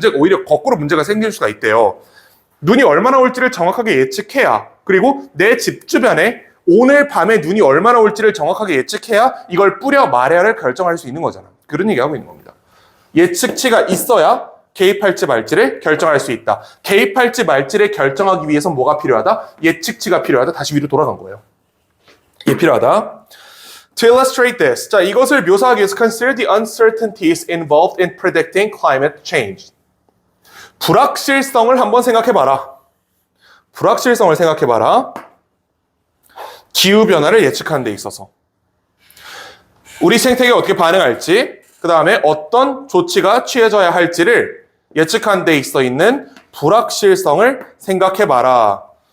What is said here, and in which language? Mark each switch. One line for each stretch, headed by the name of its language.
Korean: 오히려 거꾸로 문제가 생길 수가 있대요. 눈이 얼마나 올지를 정확하게 예측해야, 그리고 내 집 주변에 오늘 밤에 눈이 얼마나 올지를 정확하게 예측해야 이걸 뿌려 말야를 결정할 수 있는 거잖아. 그런 얘기하고 있는 겁니다. 예측치가 있어야 개입할지 말지를 결정할 수 있다. 개입할지 말지를 결정하기 위해서 뭐가 필요하다? 예측치가 필요하다. 다시 위로 돌아간 거예요. 이게 필요하다.
English: To illustrate this,
Korean: 자, 이것을 묘사하기 위해서
English: consider the uncertainties involved in predicting climate change.
Korean: 불확실성을 한번 생각해봐라. 불확실성을 생각해봐라. 기후변화를 예측하는 데 있어서. 우리 생태계가 어떻게 반응할지, 그 다음에 어떤 조치가 취해져야 할지를 예측하는 데 있어 있는 불확실성을 생각해봐라.